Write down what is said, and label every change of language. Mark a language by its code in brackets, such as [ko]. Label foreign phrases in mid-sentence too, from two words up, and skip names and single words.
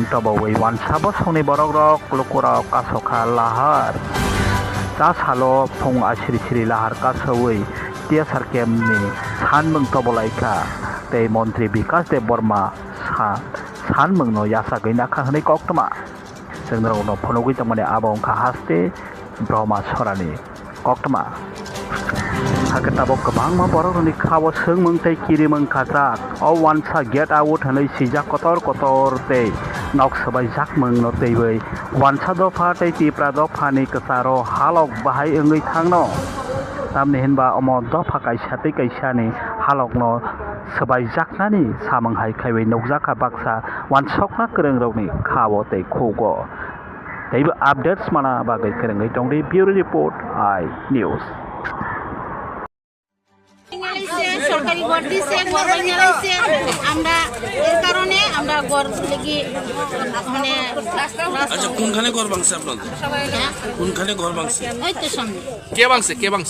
[trp] tabawai wansabo songni borok rok lukurok kasokha lahar tasalo phung asiri siri lahar kasowai tiasarkemni sanmung tabolaika tei Mantri Bikas Debbarma sanmungno yasagoi nakha honei koktama जोंनो phunugui tongmani abo wngkha haste Brahma Sorani koktama haketabo kwbangma borokrokni khao sengmung tei kirimung khajak o wansa [en] get out [trp] honei sijak kotor kotor tei nok sabai jakmung no teibai wansa dofa tei tipra dofani kwcharo halok bahai wngoi thangno tamni hinba omo dofa kaisa tei kaisani halokno sabai jaknani samung hai khaibai nukjakha baksa wansokna kwrwngrokni khao tei khugo teibo updates mana bagai kwrwngoi tongdi Bureau Report iNews [bn] সরকারি ঘর দিছে ঘর বানিয়ে রাখছে আমরা এর কারণে আমরা ঘর লাগি মানে আচ্ছা কোনখানে ঘর ভাঙছে আপনাদের কোনখানে ঘর ভাঙছে ওই তো সামনে কে ভাঙছে